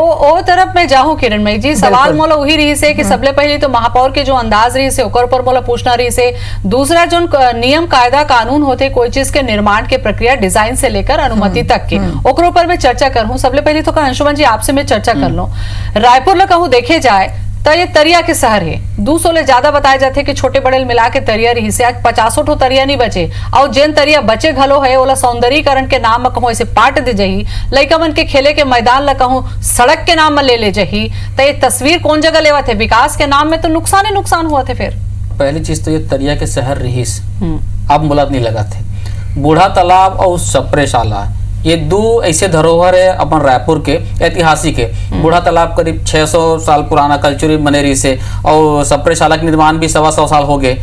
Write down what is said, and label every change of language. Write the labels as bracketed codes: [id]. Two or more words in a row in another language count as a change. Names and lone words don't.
[hne] ओ तरफ में जाहूं किरणमयी जी, सवाल मोला वही रही से कि सबले पहले तो महापौर के जो अंदाज रही से ओकर पर मोला पूछना रही से। दूसरा जो नियम कायदा कानून होते कोई चीज के निर्माण के प्रक्रिया डिजाइन से लेकर अनुमति तक के ओकरों पर मैं चर्चा करूं। सबले पहले तो अंशुमन जी आपसे मैं चर्चा कर लूं। रायपुर ला कहूं देखे जाए तो ये तरिया के शहर है, 200 ले ज्यादा बताए जाते कि छोटे बड़े मिला के तरिया रही से आज 50 ठो तरिया नहीं बचे। और जिन तरिया बचे घलो है ओला सौंदर्यीकरण के नाम में कहूं ऐसे पाट दे जही, लइका मन के खेले के मैदान ला कहूं सड़क के नाम में ले जही। तो ये तस्वीर कौन जगह लेवा थे? विकास के नाम में तो नुकसान ही नुकसान हुआ थे। फिर पहली चीज तो ये तरिया के शहर रहीस अब मुलाद नहीं लगा थे। बूढ़ा तालाब और सप्रेशाला ये दो ऐसे धरोहर है अपन रायपुर के ऐतिहासिक है। बूढ़ा तालाब करीब 600 साल पुराना कल्चरी बनेरी से और सप्रेशाला के निर्माण भी 125 साल हो गए।